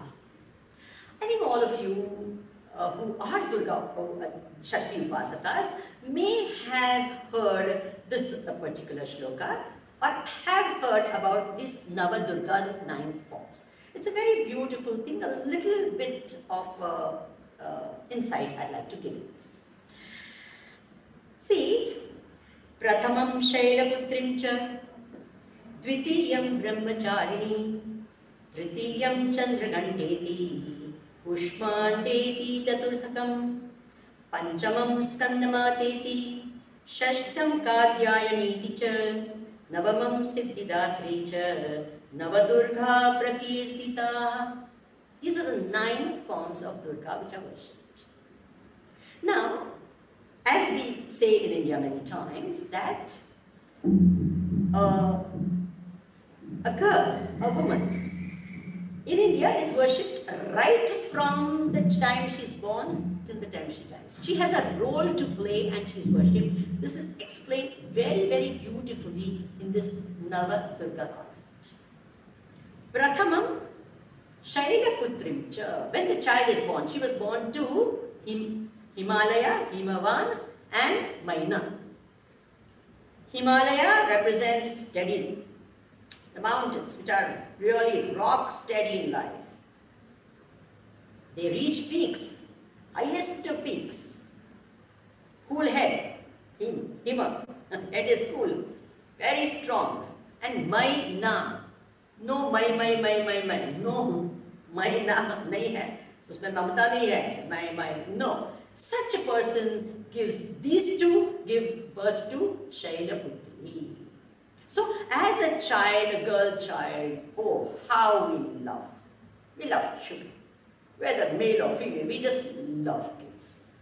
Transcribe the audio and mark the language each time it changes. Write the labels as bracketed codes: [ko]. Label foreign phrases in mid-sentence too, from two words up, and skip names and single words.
[en] I think all of you who are Durga Shakti Upasakas may have heard this particular shloka or have heard about these Navadurgas 9 forms. It's a very beautiful thing, a little bit of insight I'd like to give you this. See, [sa] प्रथमं शैलपुत्रीं च, द्वितीयं ब्रह्मचारिणी, तृतीयं चन्द्रघण्टेति, कूष्माण्डेति चतुर्थकम्, पञ्चमं स्कन्दमातेति, षष्ठं कात्यायनीति च, नवमं सिद्धिदात्री च, नवदुर्गा प्रकीर्तिता. [en] These are the 9 forms of Durga which are worshipped. Now, as we say in India many times, that a girl, a woman, in India is worshipped right from the time she's born till the time she dies. She has a role to play and she's worshipped. This is explained very, very beautifully in this Nava-Durga concept. [sa] प्रथमं शैलपुत्रीं च. [en] When the child is born, she was born to Himalaya, Himavan and Maina. Himalaya represents steady, the mountains which are really rock steady in life. They reach peaks, highest of peaks. Cool head, Hima, head is cool, very strong. And my na, no my, no my [hi] ना नहीं है. उसमें ममता नहीं है, [en] my, no. Such a person gives, these two give birth to Shailaputri. So as a child, a girl child, oh how we love children. Whether male or female, we just love kids.